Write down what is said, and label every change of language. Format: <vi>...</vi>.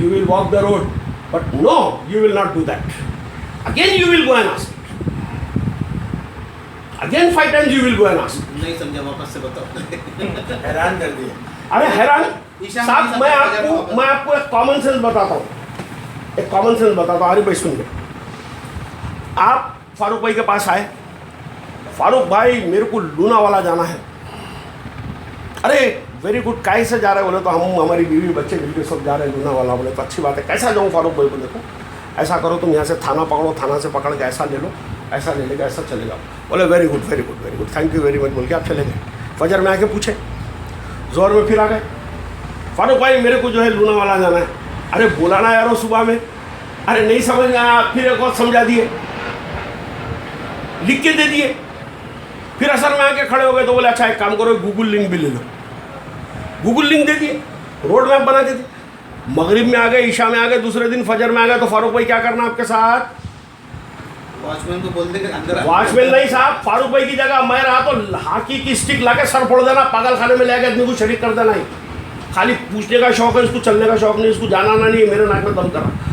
<en>You will walk the road, but no, you will not do that. Again you will go and ask. Again 5 times you will go and ask.</en> <ur>نہیں سمجھا, واپس سے بتاؤ. حیران کر دیا. ارے حیران صاحب, میں آپ کو ایک کامن سینس بتاتا ہوں, ایک کامن سینس بتاتا ہوں. ارے بھائی سن لیں, آپ فاروق بھائی کے پاس آئے, فاروق بھائی میرے کو لونا والا جانا ہے. ارے</ur> <en>very good,</en> <ur>کیسے جا رہے بولے تو ہم ہماری بیوی بچے مل کے سب جا رہے ہیں لونا والا. بولے تو اچھی بات ہے, کیسا جاؤں فاروق بھائی؟ بولے تو ایسا کرو, تم یہاں سے تھانہ پکڑو, تھانہ سے پکڑ کے ایسا لے لو, ایسا لے لے گا, ایسا چلے گا. بولے</ur> <en>very good very good very good, thank you very much</en> <ur>بول کے آپ چلے گئے. فجر میں آ کے پوچھے, زور میں پھر آ گئے, فاروق بھائی میرے کو جو ہے لونا والا جانا ہے. ارے بولا نا یارو صبح میں, ارے نہیں سمجھ میں آیا, پھر ایک اور سمجھا دیے, لکھ کے دے دیے. پھر اثر میں آ کے کھڑے ہو گئے تو بولے اچھا ایک کام کرو, گوگل لنک بھی لے لو. گوگل لنک دے دیے, روڈ میپ بنا کے دیے. مغرب میں آ گئے, عشاء میں آ گئے, دوسرے دن فجر میں آ گئے, تو فاروق بھائی کیا کرنا آپ کے ساتھ؟ واچ مین کو بول دے کہ اندر. واچ مین نہیں صاحب, فاروق بھائی کی جگہ میں رہا تو ہاکی کی اسٹک لا کے سر پھوڑ دینا, پاگل خانے میں لے کے آدمی کو شریک کر دینا. ہی خالی پوچھنے کا شوق ہے, اس کو چلنے کا شوق نہیں, اس کو جانا نہیں ہے, میرے ناک میں دم کرا.</ur>